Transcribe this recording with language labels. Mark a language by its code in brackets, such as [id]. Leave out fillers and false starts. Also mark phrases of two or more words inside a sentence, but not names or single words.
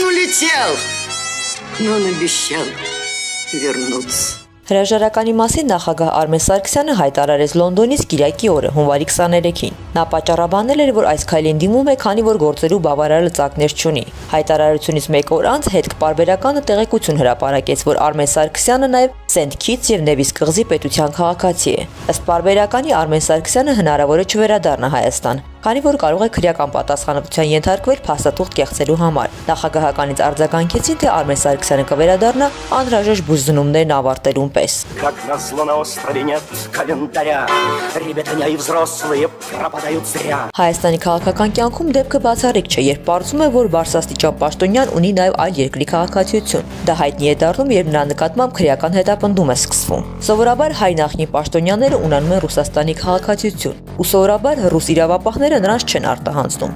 [ru] улетел, но он обещал вернуться. [hy] Հրաժարականի մասին նախագահ Արմեն Սարգսյանը հայտարարեց Լոնդոնից Կիրակի օրը հունվարի 23-ին։ Նա պատճառաբանել էր, որ այս քայլին դիմում է, քանի որ գործելու բավարար լծակներ չունի։ Հայտարարությունից մեկ օր անց հետքպարբերականը տեղեկություն հրապարակեց, որ Արմեն Սարգսյանը նաև Սենթ Քիթս եւ Նևիս կղզի պետության քաղաքացի է։ Ըստ պարբերականի Արմեն Սարգսյանը հնարավոր է չվերադառնա Հայաստան, քանի որ կարող է քրեական պատասխանատվության ենթարկվել փաստաթուղթ կեղծելու համար։ Նախագահականից արձագանքեցին, թե Արմեն Սարգսյանը կվերադառնա անհրաժեշտ բուժզնումներն ավարտելուն պես։ [ru] Как назло на острове нет календаря, ребятня и взрослые пропадают зря. [hy] Հայաստանի քաղաքական կյանքում դեպքը բացառիկ չէ, երբ պարզվում է, որ Բարսաստիճան Պաշտոնյան ունի նաև այլ երկրի քաղաքացիություն։ Դա հայտնի է դառնում, երբ նրա նկատմամբ քրեական հետապնդում է սկսվում։ Սովորաբար հայ նախնի պաշտոնյաները ունենում են Ռուսաստանի քաղաքացիություն, ու սովորաբար ռուս իրավապահները նրանց չեն արտահանձնում։